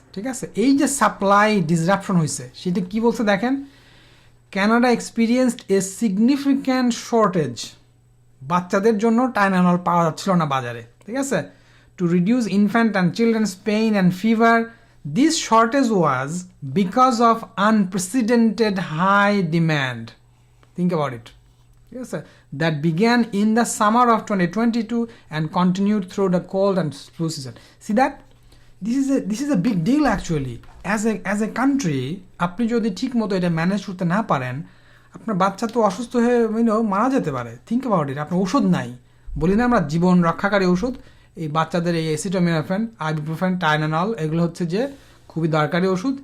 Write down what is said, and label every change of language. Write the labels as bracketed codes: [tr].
[bn] ঠিক আছে, এই যে সাপ্লাই ডিসরাপশন হয়েছে সেটা কি বলছে দেখেন, [en] Canada experienced a significant shortage, [bn] বাচ্চাদের জন্য টাইনানল পাওয়া যাচ্ছিল না বাজারে। ঠিক আছে, [en] To reduce infant and children's pain and fever, this shortage was because of unprecedented high demand. Think about it. Yes, sir. That began in the summer of 2022 and continued through the cold and flu season. See that? This is a big deal actually. As a country, [bn] আপনি যদি ঠিক মতো এটা manage করতে না পারেন, আপনার বাচ্চা তো অসুস্থ হয়ে মারা যেতে পারে। [en] Think about it. [bn] আপনার ওষুধ নাই, বলি না আমরা জীবন রক্ষাকারী ওষুধ, এই বাচ্চাদের এই অ্যাসিটামিনোফেন, আইবুপ্রোফেন, টাইনানল, এগুলো হচ্ছে যে খুবই দরকারি ওষুধ।